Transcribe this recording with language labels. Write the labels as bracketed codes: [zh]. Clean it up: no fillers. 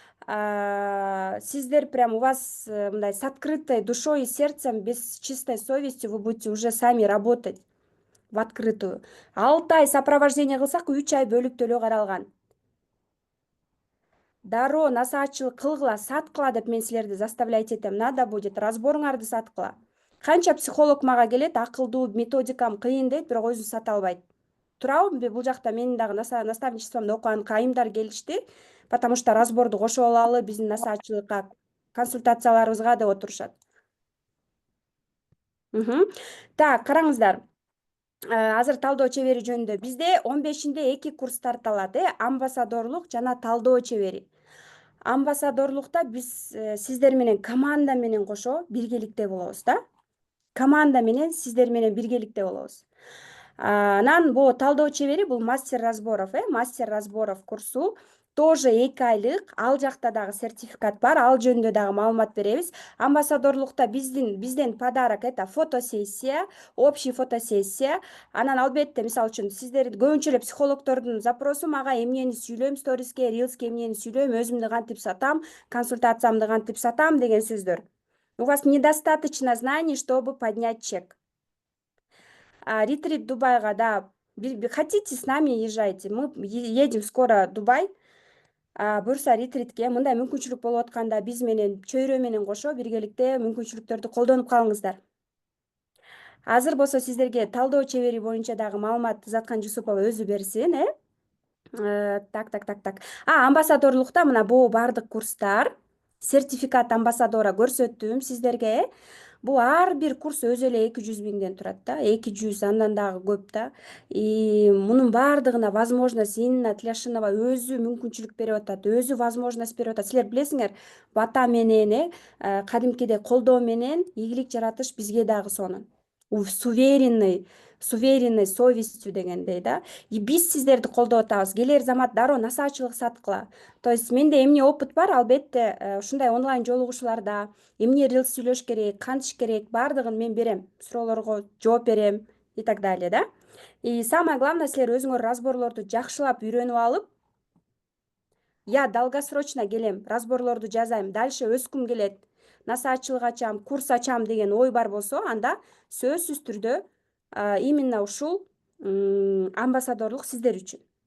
[ru] Сиздер прям у вас мындай с открытой душой и сердцем, без чистой совестью вы будете уже сами работать в открытую. [ky] 6 ай сопровождение кылсак 3 ай бөлүк төлөө каралган. Дароо насаатчылык кылгыла, саткыла деп мен силерди заставлять этем. Надо будет, разборуңарды саткыла. Канча психолог мага келет, акылдуу, методикам кыйын дейт, бирок өзү сата албайт. Туурабы? Бул жакта менин дагы наставничествомду окуган айымдар келишти, [ru] потому что [ky] разборду кошуп алалы биздин насаатчылыкка, консультацияларыбызга деп отурушат. Так, караңыздар. Азыр талдоо чебери жөнүндө бизде 15-inde 2 курс тарталат, амбассадорлук жана талдоо чебери. Амбассадорлукта биз сиздер менен команда менен кошо биргеликте болобуз, да? Команда менен сиздер менен биргеликте болобуз. Анан бул талдоо чебери бул мастер разборов курсу тоже 2 айлык. Ал жакта дагы сертификат бар, ал жөнүндө дагы маалымат беребиз. Амбассадорлукта бизден подарок это фотосессия, общий фотосессия. Анан албетте, мисалы үчүн сиздер көбүнчө эле психологдордун запросу мага эмнени сүйлөйм сториске, рилске эмнени сүйлөйм, өзүмдү кантип сатам, консультациямды кантип сатам деген сөздөр. [ru] У вас недостаточно знаний, чтобы поднять чек. Ретрит Дубайга, да. Хотите, с нами езжайте. Мы едем скоро в Дубай. [ky] Буюрса ретритке мындай мүмкүнчүлүк болуп атканда биз менен чөйрө менен кошо биргеликте мүмкүнчүлүктөрдү колдонуп калыңыздар. Азыр болсо сиздерге талдоо чебери боюнча дагы маалымат Заткан Жусупова өзү берсин, Так. Амбассадорлукта мына бул бардык курстар, сертификат амбассадора көрсөттүм сиздерге. Бул ар бир курс өзү эле 200 миңден турат да, 200 андан дагы көп да. Мунун бардыгына возможность Инна Тляшинова өзү мүмкүнчүлүк берип атат, өзү возможность берип атат. Силер билесиңер, бата менен, кадимкидей колдоо менен ийгилик жаратыш бизге дагы сонун. [ru] С уверенной совестью дегендей да. [ky] Биз сиздерди колдоп атабыз. Келер замат дароо насаачылык саткыла. То есть менде эмне опыт бар, албетте, ушундай онлайн жолугушууларда эмне рилс сүйлөш керек, кантиш керек, бардыгын мен берем. Суроолорго жооп берем [ru] и так далее, [ky] да. [ru] И самое главное, [ky] силер өзүңөр разборлорду жакшылап үйрөнүп алып, [ru] я долгосрочно [ky] келем, разборлорду жазайм, дальше өскүм келет, насаачылык ачам, курс ачам деген ой бар болсо, анда сөзсүз түрдө именно ушул амбассадорлук сиздер үчүн.